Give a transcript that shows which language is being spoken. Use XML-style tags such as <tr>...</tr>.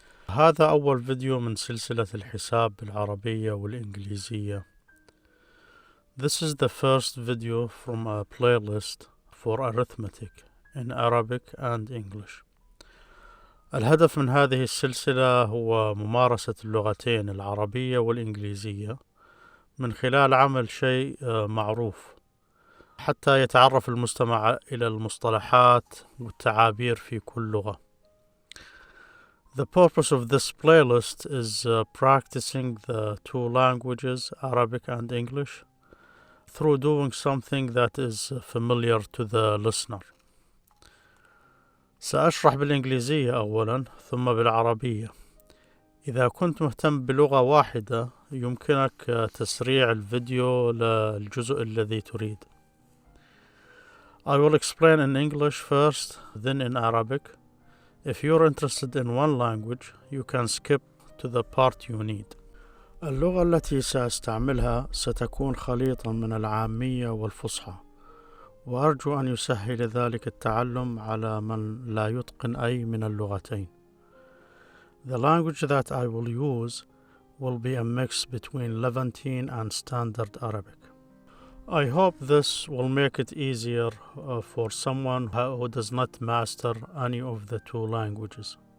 <ar>هذا أول فيديو من سلسلة الحساب بالعربيه والإنجليزيه.</ar> <en>This is the first video from a playlist for arithmetic in Arabic and English.</en> <ar>الهدف من هذه السلسلة هو ممارسة اللغتين العربية والإنجليزية من خلال عمل شيء معروف حتى يتعرف المستمع إلى المصطلحات والتعابير في كل لغة.</ar> <en>The purpose of this playlist is practicing the two languages, Arabic and English, through doing something that is familiar to the listener.</en> <ar>سأشرح بالإنجليزية أولا ثم بالعربية. إذا كنت مهتم بلغة واحدة يمكنك تسريع الفيديو للجزء الذي تريد.</ar> <en>I will explain in English first, then in Arabic. If you're interested in one language, you can skip to the part you need.</en> <ar>اللغة التي سأستعملها ستكون خليطا من العامية والفصحى، وأرجو أن يسهل ذلك التعلم على من لا يتقن أي من اللغتين.</ar> <en>The language that I will use will be a mix between Levantine and Standard Arabic. I hope this will make it easier for someone who does not master any of the two languages.</en>